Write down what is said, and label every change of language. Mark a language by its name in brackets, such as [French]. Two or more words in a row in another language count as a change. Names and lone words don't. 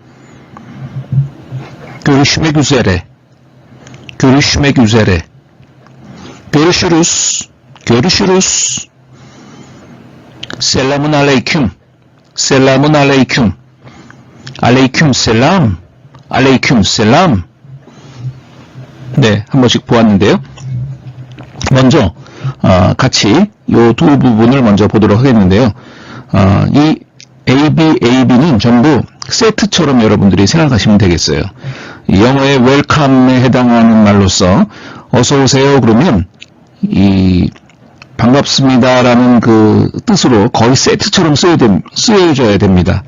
[Turkish] Görüşmek üzere. Görüşmek üzere. Görüşürüz. Görüşürüz. Selamun aleyküm. Selamun aleyküm. Aleyküm selam. Aleyküm selam. [Korean] 네, 한 번씩 보았는데요. 먼저 같이 이 두 부분을 먼저 보도록 하겠는데요. 이 AB는 전부 세트처럼 여러분들이 생각하시면 되겠어요. 영어의 웰컴에 해당하는 말로서 어서 오세요 그러면 이 반갑습니다라는 그 뜻으로 거의 세트처럼 쓰여져야 됩니다.